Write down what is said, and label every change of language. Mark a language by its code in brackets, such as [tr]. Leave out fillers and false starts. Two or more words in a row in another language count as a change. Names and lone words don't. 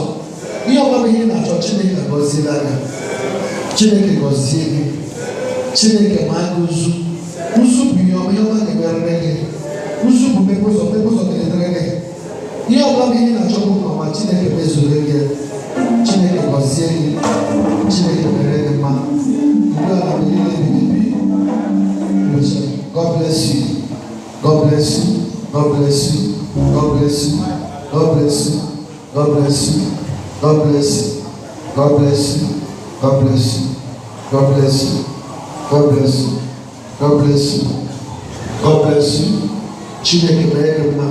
[ig] Ihe ọma bụ ihe ị na-achọ, Chineke gọziela gị. Chineke gọzie gị, Chineke ma gị ụzụ. Ụzụ bụ ihe ọma ga-emerere gị. Ụzụ bụ mmepe ụzọ ga-edere gị. Ihe ọbụla bụ ihe na-achọ bụ ma Chineke mezuru gị. Chineke gọzie gị, Chineke mere gị mma. Ugbu a na niile ebighị ebi. [en] God bless you. God bless you. God bless you. God bless you. God bless you. God bless you. God bless you. God bless you. God bless you. God bless you. God bless you. God bless you. God bless you. [ig] Chineke mere gị mma.